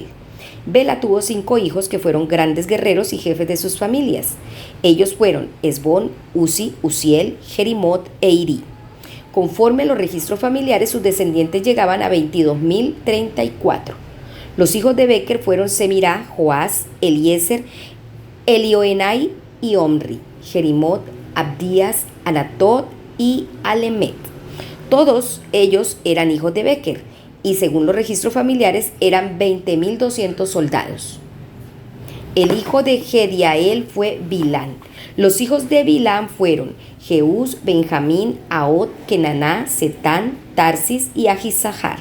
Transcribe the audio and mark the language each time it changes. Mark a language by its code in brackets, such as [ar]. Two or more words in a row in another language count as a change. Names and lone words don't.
[es] Bela tuvo 5 hijos que fueron grandes guerreros y jefes de sus familias. Ellos fueron Esbón, Uzi, Uziel, Jerimot e Iri. Conforme a los registros familiares, sus descendientes llegaban a 22,034. Los hijos de Beker fueron Semirá, Joás, Eliezer, Elioenai y Omri, Jerimot, Abdías, Anatot y Alemet. Todos ellos eran hijos de Beker y según los registros familiares eran 20,200 soldados. El hijo de Jediael fue Bilán. Los hijos de Bilán fueron Jeús, Benjamín, Ahot, Kenaná, Setán, Tarsis y Ahisahar.